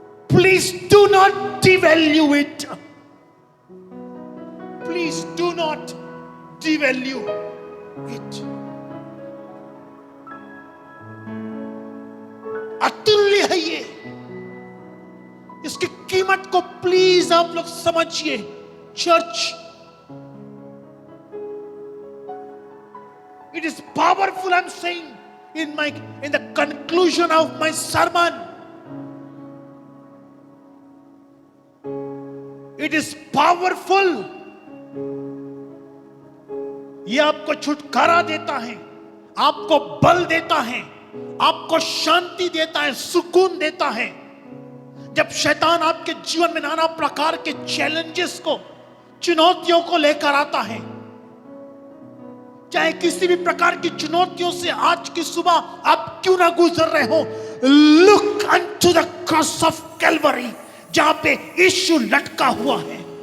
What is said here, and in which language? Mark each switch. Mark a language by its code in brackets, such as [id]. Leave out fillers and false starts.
[en] Please do not devalue it, please do not devalue it. [hi] अतुल्य है ये, इसकी कीमत को प्लीज आप लोग समझिए। [en] Church, it is powerful. I'm saying in the conclusion of my sermon, it is powerful. [hi] ये आपको छुटकारा देता है, आपको बल देता है, आपको शांति देता है, सुकून देता है। जब शैतान आपके जीवन में नाना प्रकार के चैलेंजेस को, चुनौतियों को लेकर आता है, चाहे किसी भी प्रकार की चुनौतियों से आज की सुबह आप क्यों ना गुजर रहे हो, [en] look unto the cross of Calvary, [hi] जहां पे यीशु लटका हुआ है।